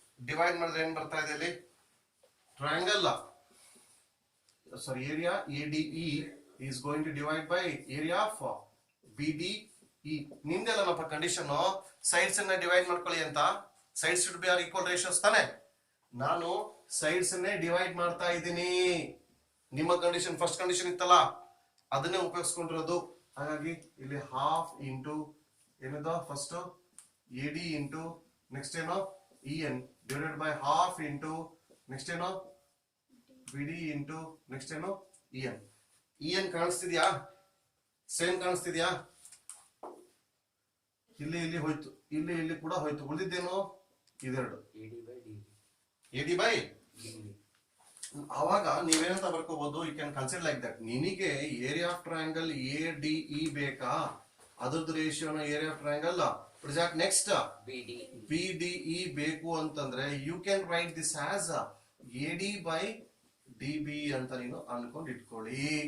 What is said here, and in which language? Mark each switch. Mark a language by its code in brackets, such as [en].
[kn] Divide ಮಾಡಿದ್ರೆ ಏನ್ ಬರ್ತಾ ಇದೆ ಇಲ್ಲಿ, triangle [en] sorry area ADE is going to divide by area of BDE. [kn] ನಿಮ್ದೆಲ್ಲನಪ್ಪ condition, sides ಅನ್ನ ಡಿವೈಡ್ ಮಾಡ್ಕೊಳ್ಳಿ ಅಂತ. [en] sides should be are equal ratios [kn] ತಾನೆ. ನಾನು ಸೈಡ್ಸ್ ಅನ್ನೇ ಡಿವೈಡ್ ಮಾಡ್ತಾ ಇದ್ದೀನಿ. ನಿಮ್ಮ ಕಂಡೀಷನ್ ಫಸ್ಟ್ ಕಂಡೀಷನ್ ಇತ್ತಲ್ಲ ಅದನ್ನೇ ಉಪಯೋಗಿಸ್ಕೊಂಡಿರೋದು. ಹಾಗಾಗಿ ಇಲ್ಲಿ ಹಾಫ್ ಇಂಟು ಏನಿದೆ ಫಸ್ಟ್ AD ಇಂಟು ನೆಕ್ಸ್ಟ್ ಏನೋ EN divided by half into next ಏನೋ BD ಇಂಟು ನೆಕ್ಸ್ಟ್ ಏನು EN. EN ಕಾಣಿಸ್ತಿದ್ಯಾ? ಸೇಮ್ ಕಾಣಿಸ್ತಿದ್ಯಾ? ಇಲ್ಲಿ ಇಲ್ಲಿ ಹೋಯ್ತು, ಇಲ್ಲಿ ಇಲ್ಲಿ ಕೂಡ ಹೋಯ್ತು. ಉಳಿದಿದ್ದೇನು ಇದೆರಡು, AD by DB. ಅವಾಗ ನೀವೇನಂತ ಬರ್ಕೋಬಹುದು, [en] You can consider like that. [kn] ನಿನಗೆ [en] area of triangle ADE [kn] ಬೇಕಾ, ಅದ್ರದ್ದು ರೇಷಿಯೋನ area of triangle next BDE ಬೇಕು ಅಂತಂದ್ರೆ [en] you can write this as AD by DB [kn] ಅಂತ ನೀನು ಅನ್ಕೊಂಡು ಇಟ್ಕೊಳ್ಳಿ.